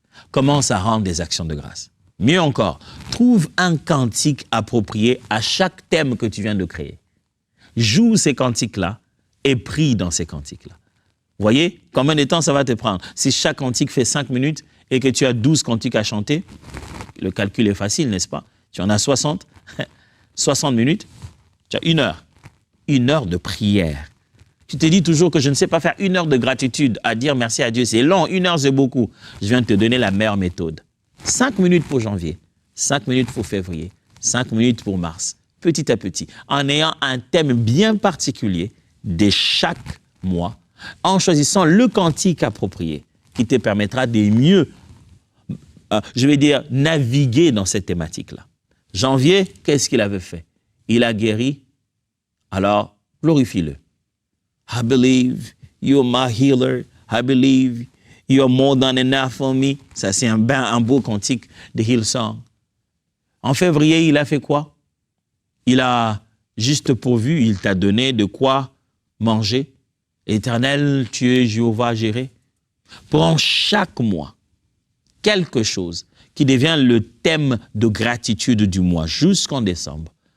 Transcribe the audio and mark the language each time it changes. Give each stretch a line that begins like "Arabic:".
French: Commence à rendre des actions de grâce. Mieux encore, trouve un cantique approprié à chaque thème que tu viens de créer. Joue ces cantiques-là et prie dans ces cantiques-là. voyez combien de temps ça va te prendre? Si chaque cantique fait 5 minutes et que tu as 12 cantiques à chanter, le calcul est facile, n'est-ce pas? Tu en as 60, 60 minutes, tu as 1 heure. 1 heure de prière. Tu te dis toujours que je ne sais pas faire 1 heure de gratitude, à dire merci à Dieu, c'est long, 1 heure c'est beaucoup. Je viens de te donner la meilleure méthode. 5 minutes pour janvier, 5 minutes pour février, 5 minutes pour mars, petit à petit, en ayant un thème bien particulier de chaque mois, en choisissant le cantique approprié qui te permettra de mieux, je vais dire, naviguer dans cette thématique-là. Janvier, qu'est-ce qu'il avait fait? Il a guéri, alors glorifie-le.
English: I believe you're my healer. I believe you're more than enough for me.
French: Ça, c'est un beau cantique de Hillsong. En février, il a fait quoi? Il a juste pourvu, il t'a donné de quoi manger. Éternel, tu es Jéhovah Jireh. Prends chaque mois quelque chose qui devient le thème de gratitude du mois jusqu'en décembre.